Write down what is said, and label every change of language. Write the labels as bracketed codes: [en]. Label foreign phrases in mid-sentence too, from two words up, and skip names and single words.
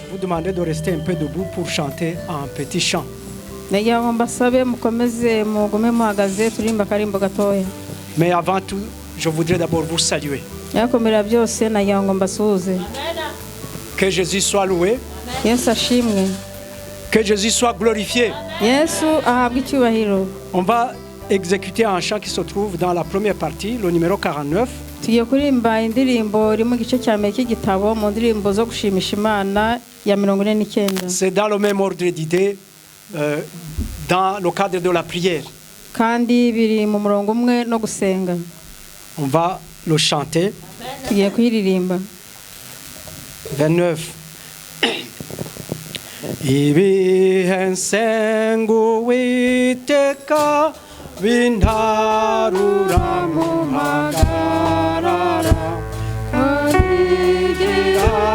[fr] demander de rester un peu debout pour chanter un petit chant. [rw] nagira ngo mbasabe mukomeze mugume muhagaze turimba karimbo gatoya. [fr] Mais avant tout, je voudrais d'abord vous saluer. [rw] Yakomera byose nagira ngo mbasuhuze. [fr] Que Jésus soit loué. [rw] Yesu ashimwe. [fr] Que Jésus soit glorifié. [rw] Yesu ahabwe icyubahiro. [fr] On va exécuter un chant qui se trouve dans la première partie, le numéro 49. [rw] Tugiye kurimba indirimbo iri mu gice cya mbere cy'igitabo mu ndirimbo zo gushimisha Imana ya 49. [fr] C'est dans le même ordre d'idée, dans le cadre de la prière. [rw] Kandi biri mu murongo umwe no gusenga. [fr] On va le chanter. [rw] Tugiye kuyiririmba. 29. Ibihe nsengu witeka bintarura mu magarara karigira